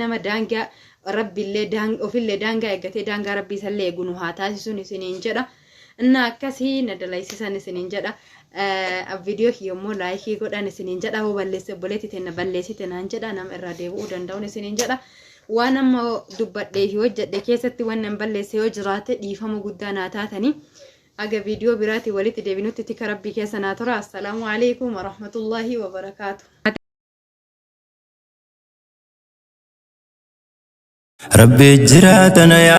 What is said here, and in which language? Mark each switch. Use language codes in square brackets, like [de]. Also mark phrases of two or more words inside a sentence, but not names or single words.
[om] nama daangaa rabbiillee ofillee daangaa eeggatee daangaa rabbii sallee eegunu haa taasisuun isiniin jedha inna akkasii na dalaysisan isiniin jedha video yommuu laayikii godhan isiniin jedha hoo balleesse obboleetti tenna balleessite naan jedha nama irraa deebi'uu danda'uun isiniin jedha waan amma dubbadhee fi hojjedhe keessatti waan nan balleesse yoo jiraate dhiifama guddaa naa taatanii aga video biraati walitti deebinutti tika rabbii keessa naa tura [ar] السلام عليكم ورحمة الله وبركاته ربي جراتنا يا